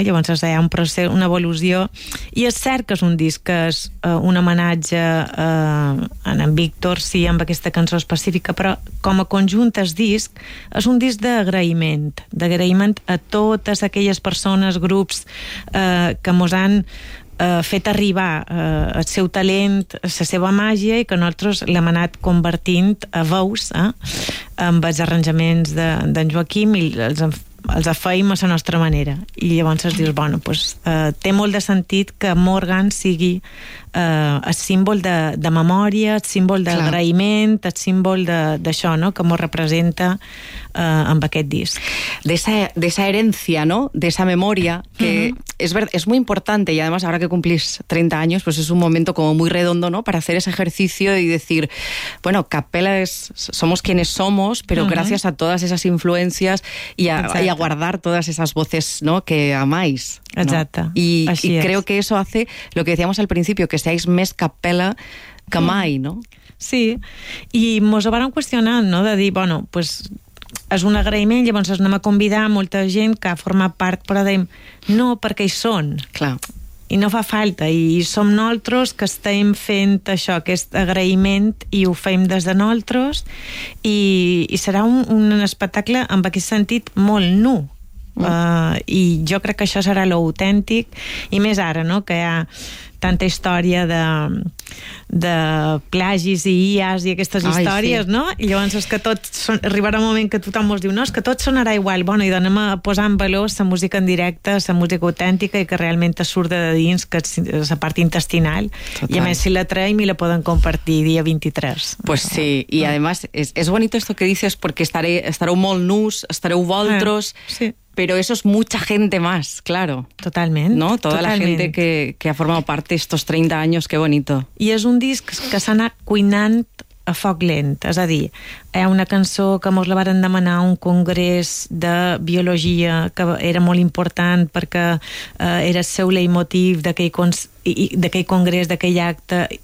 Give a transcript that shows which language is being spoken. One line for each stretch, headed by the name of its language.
Catalan: Llavors és allà un procés, una evolució. I és cert que és un disc que és un homenatge en Víctor, sí, amb aquesta cançó específica, però com a conjunt el disc és un disc d'agraïment a totes aquelles persones, grups que mos han fet arribar el seu talent, la seva màgia, i que nosaltres l'hem anat convertint a veus, amb els arranjaments d'en Joaquim, i els els afeïm a la nostra manera. I llavors es dius, bueno, pues, té molt de sentit que Morgan sigui el símbol de memòria, el símbol d'agraïment, el símbol d'això, no?, que m'ho representa amb aquest disc.
Spanish: De esa herència, no?, de esa memòria, que es muy importante, y además ahora que cumplís 30 años, pues es un momento como muy redondo, ¿no?, para hacer ese ejercicio y decir, bueno, Capella somos quienes somos, pero gracias a todas esas influencias y a guardar todas esas voces, ¿no?, que amáis, ¿no?
Catalan: Exacte.
Spanish: Y creo que eso hace lo que decíamos al principio, que seáis
Catalan: més Capella que mai,
Spanish: ¿no?
Catalan: Sí, i mos ho van qüestionant, ¿no?, de dir, bueno, pues és un agraïment, llavors es anem a convidar molta gent que forma part, però dèiem, no, perquè hi són. Clar. I no fa falta, i som nosaltres que estem fent això, aquest agraïment, i ho fem des de nosaltres, i serà un espectacle amb aquest sentit molt nu. I jo crec que això serà l'autèntic, i més ara, no?, que hi ha tanta història de plagis i IAs i aquestes històries, sí, no? I llavors és que arribarà un moment que tothom mos diu, no, és que tot sonarà igual, bueno, i donem a posar en valor la música en directe, la música autèntica i que realment surt de dins, que és la part intestinal. Total. I a més si la traiem i la poden compartir dia 23. Pues sí, i a més és bonito
Spanish: esto que dices,
Catalan: perquè estareu molt nus, estareu voltros... Sí.
Spanish: Pero eso es mucha gente más, claro. Totalmente. ¿No? Toda totalmente. La gente que ha formado parte estos 30 años, qué bonito.
Catalan: Y es un disc que s'ha anat cuinant a foc lent. És a dir, hi ha una cançó que mos la varen demanar a un congrés de biologia que era molt important perquè era el seu leitmotiv d'aquell congrés, d'aquell acte.